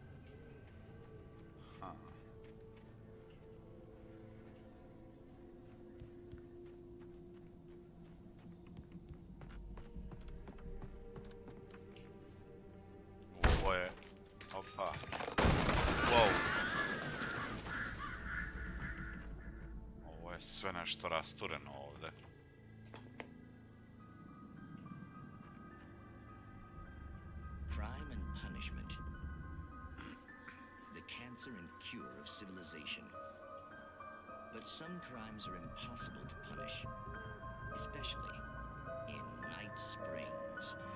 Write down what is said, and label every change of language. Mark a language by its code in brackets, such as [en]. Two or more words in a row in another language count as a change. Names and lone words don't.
[sr] Ovo je... Opa. Wow. Ovo je sve nešto rastureno ovde. [en] Crime and punishment. The cancer and cure of civilization. But some crimes are impossible to punish, especially in Night Springs.